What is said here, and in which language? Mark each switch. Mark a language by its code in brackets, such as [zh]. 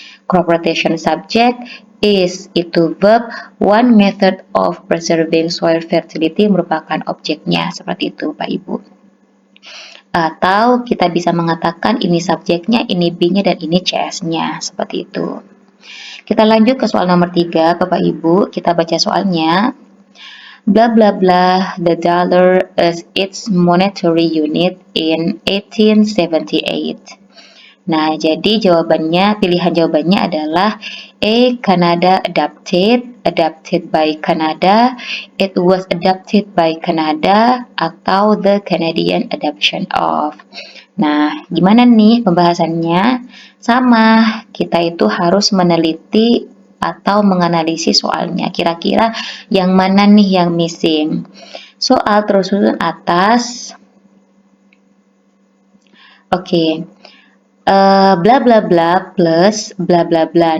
[en] Crop rotation subject, is itu verb, one method of preserving soil fertility [id] merupakan objeknya, seperti itu Pak Ibu. Atau kita bisa mengatakan ini subjeknya, ini be-nya, dan ini CS-nya, seperti itu. Kita lanjut ke soal nomor 3, Bapak Ibu. Kita baca soalnya. [en] Blah blah blah, the dollar is its monetary unit in 1878. [id] Nah, jadi pilihan jawabannya adalah A. [en] Canada adapted by Canada, it was adopted by Canada, atau the Canadian adoption of. [id] Nah, gimana nih pembahasannya? Sama, kita itu harus meneliti atau menganalisis soalnya. Kira-kira yang mana nih yang missing? Soal tersusun atas. Oke. Bla bla bla plus bla bla bla.